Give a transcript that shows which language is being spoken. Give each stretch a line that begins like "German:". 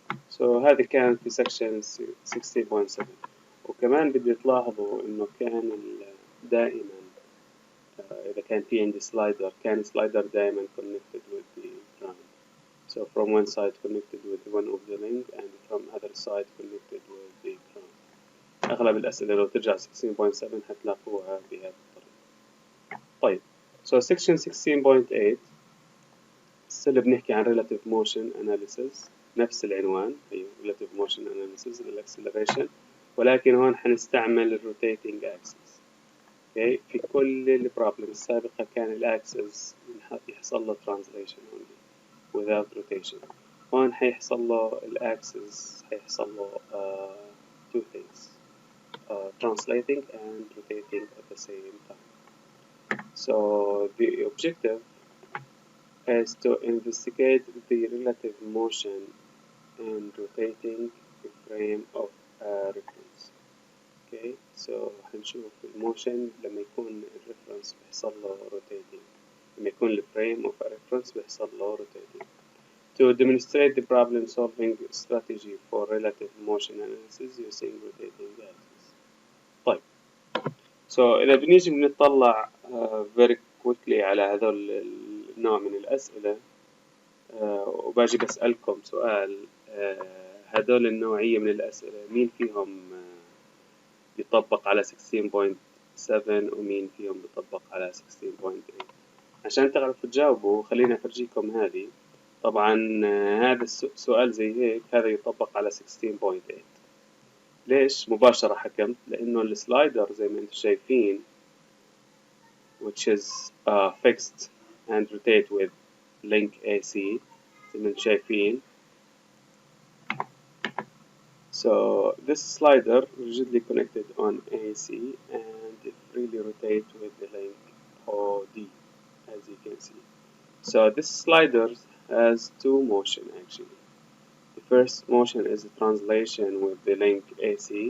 Arabic: So هذه كانت في section 16.7. وكمان بدي تلاحظوا إنه كان دائما إذا كان في عندي سلايدر كان سلايدر دائما
English: connected with the ground. So from one side connected with one of the link and from other side connected with the ground.
Arabic: أغلب الأسئلة لو ترجع 16.7 هتلاقوها بهذه الطريقة.
English: طيب so section 16.8
Arabic: هسه بنحكي عن
English: relative motion analysis.
Arabic: نفس العنوان أيوه relative motion analysis للأكسلريشن، ولكن هون حنستعمل الروتيتنج axis.
English: okay.
Arabic: في كل البروبلم السابقة كان الأكسس يحصل له
English: translation only without rotation.
Arabic: هون حيحصل له الأكسس حيحصل له
English: two things translating and rotating at the same time. So the objective is to investigate the relative motion in rotating the frame of a reference. Okay, so
Arabic: هنشوف الموشن لما يكون الريفرنس بيحصل له rotating، لما يكون الفريم of a reference بيحصل له rotating.
English: To demonstrate the problem solving strategy for relative motion analysis using rotating axis.
Arabic: طيب so إذا بنيجي بنطلع
English: very quickly
Arabic: على هذول النوع من الأسئلة وباجي بسألكم سؤال هذول النوعية من الأسئلة مين فيهم بيطبق على 16.7 ومين فيهم بيطبق على 16.8 عشان تعرفوا تجاوبوا. خلينا أفرجيكم هذه. طبعا هذا السؤال زي هيك هذا يطبق على 16.8. ليش مباشرة حكمت؟ لأنه السلايدر زي ما انتم شايفين
English: which is fixed and rotate with link AC
Arabic: زي ما انتم شايفين.
English: So this slider rigidly connected on AC and it freely rotate with the link OD as you can see. So this slider has two motion actually. The first motion is the translation with the link AC.